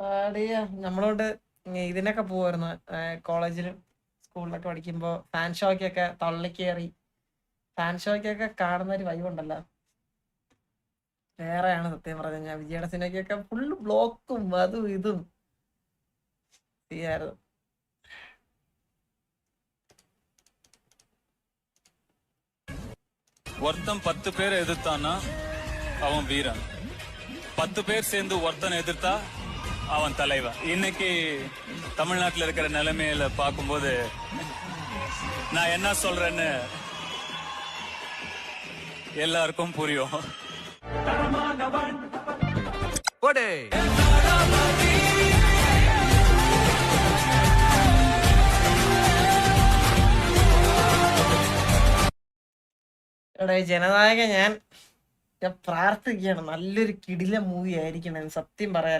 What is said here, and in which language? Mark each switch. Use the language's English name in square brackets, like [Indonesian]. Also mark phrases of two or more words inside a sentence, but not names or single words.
[Malayalam] അടിയ നമ്മളോട് ഇതിനൊക്കെ പോവായിരുന്നു കോളേജിലും സ്കൂളിലൊക്കെ പഠിക്കുമ്പോ [English] fan show-ykkokke [Malayalam] തള്ളിക്കേറി [English] fan show-ykkokke [Malayalam] കാണുന്ന ഒരു വൈബ് ഉണ്ടല്ലോ, വേറെയാണ് സത്യം പറഞ്ഞു കഴിഞ്ഞാൽ. വിജയുടെ സിനിമയ്ക്കൊക്കെ [English] full block-um [Malayalam] അതും ഇതും ചെയ്യായിരുന്നു. [Tamil] ஒருத்தன் 10 பேரை எதிர்த்தான்னா அவன் வீரன், 10 பேர் சேர்ந்து ஒருத்தனை எதிர்த்தா அவன் தலைவன். இன்னைக்கு தமிழ்நாட்டில் இருக்கிற நிலைமையில பார்க்கும்போது நான் என்ன சொல்றேன்னு எல்லாருக்கும் புரியும். [Malayalam] എടാ ഈ ജനനായക ഞാൻ പ്രാർത്ഥിക്കുകയാണ് നല്ലൊരു കിടില മൂവി ആയിരിക്കണം, സത്യം പറയാല.